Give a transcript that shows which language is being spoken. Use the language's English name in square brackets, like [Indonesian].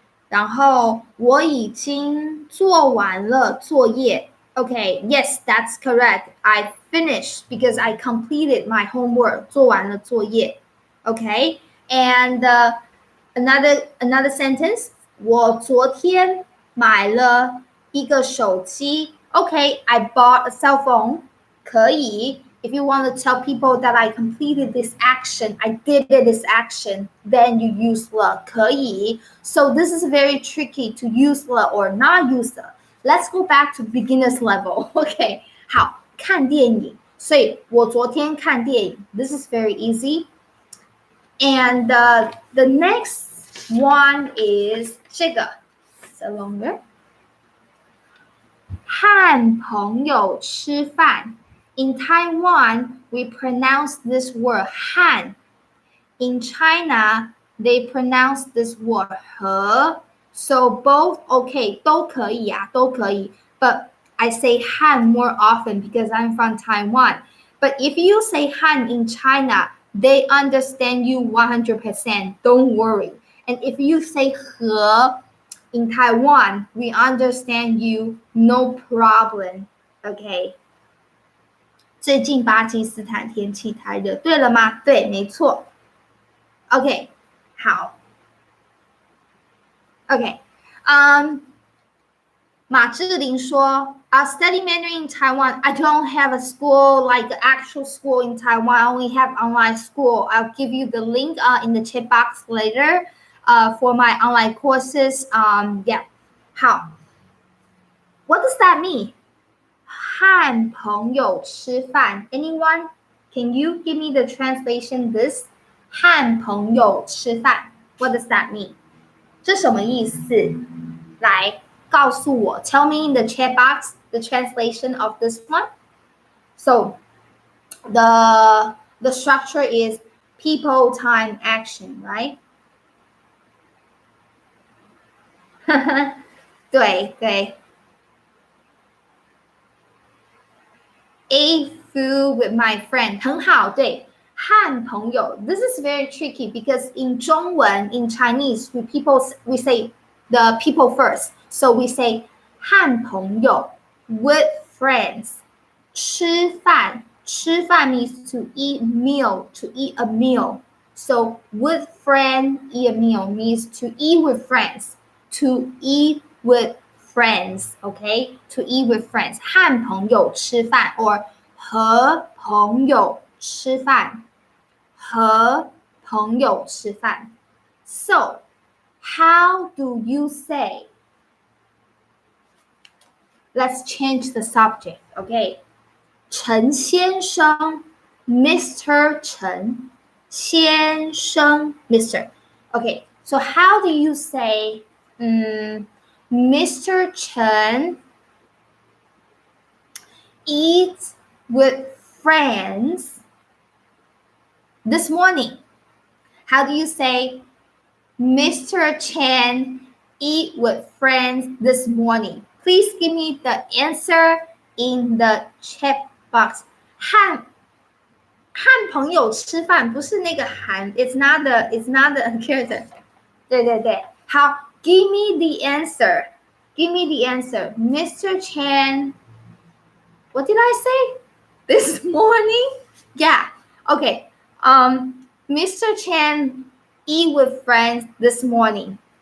[Chinese] 然后我已经做完了作业。 [English] Okay, yes, that's correct. I finished because I completed my homework. [Chinese] 做完了作业。 [English] Okay, and another sentence. [Chinese] 我昨天买了一个手机。 [English] Okay, I bought a cell phone. [Chinese] 可以。 [English] If you want to tell people that I completed this action, I did this action, then you use le 可以. So this is very tricky to use le or not use le. Let's go back to beginner's level. [Chinese] Okay, 好，看电影。所以我昨天看电影。 [English] This is very easy. And the next one is 这个 so longer. [Chinese] 和朋友吃饭。 [English] In Taiwan, we pronounce this word 和. In China, they pronounce this word 和. So both okay, [Chinese] 都可以啊，都可以. [English] But I say 和 more often because I'm from Taiwan. But if you say 和 in China, they understand you 100%. Don't worry. And if you say 和 in Taiwan, we understand you no problem. Okay. [Chinese] 最近巴基斯坦天气太热，对了吗？对，没错。OK， 好。 [English] OK， 马志玲说 I study Mandarin in Taiwan. I don't have a school like the actual school in Taiwan. I only have online school. I'll give you the link in the chat box later for my online courses. Yeah. 好。What does that mean? [Chinese] 和朋友吃饭 Anyone? [English] Can you give me the translation this? [Chinese] 和朋友吃饭 [English] What does that mean? [Chinese] 这什么意思？来告诉我 [English] Tell me in the chat box the translation of this one. So the structure is people, time, action, right? 对对 A food with my friend [Chinese] 很好，对，和朋友 [English] This is very tricky because in 中文 in Chinese we say the people first. So we say 和朋友 with friends. 吃饭 means to eat a meal. So with friend eat a meal means to eat with friends. To eat with friends, okay? To eat with friends. [Chinese] 和朋友吃饭 [English] or [Chinese] 和朋友吃饭，和朋友吃饭。 [English] So, how do you say? Let's change the subject, okay? [Chinese] 陈先生 Mr. 陈先生 Mr. [English] Okay, so how do you say Mr. Chen eats with friends this morning? How do you say Mr. Chen eat with friends this morning? Please give me the answer in the chat box. [Chinese] 和朋友吃饭不是那个韩 [English] it's not the character. [Chinese] 对对对，好 [English] give me the answer. Give me the answer. Mr. Chan, what did I say? This morning? Yeah. Okay. Mr. Chan eat with friends this morning.